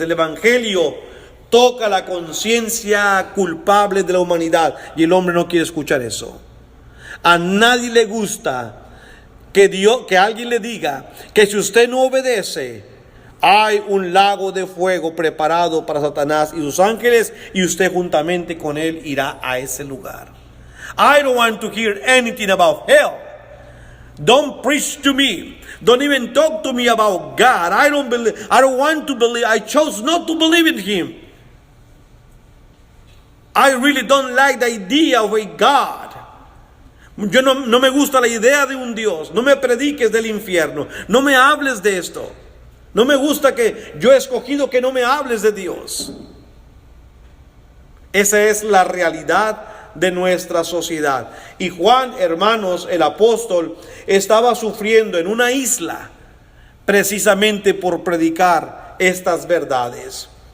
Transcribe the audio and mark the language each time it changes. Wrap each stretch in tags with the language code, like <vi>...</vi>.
<es>El evangelio toca la conciencia culpable de la humanidad y el hombre no quiere escuchar eso. A nadie le gusta que alguien le diga que si usted no obedece, hay un lago de fuego preparado para Satanás y sus ángeles, y usted juntamente con él irá a ese lugar.</es> <en>I don't want to hear anything about hell. Don't preach to me. Don't even talk to me about God. I don't want to believe. I chose not to believe in him. I really don't like the idea of a God.</en> <es>Yo no me gusta la idea de un Dios. No me prediques del infierno. No me hables de esto. No me gusta que yo he escogido que no me hables de Dios. Esa es la realidad de nuestra sociedad. Y Juan, hermanos, el apóstol, estaba sufriendo en una isla precisamente por predicar estas verdades.</es>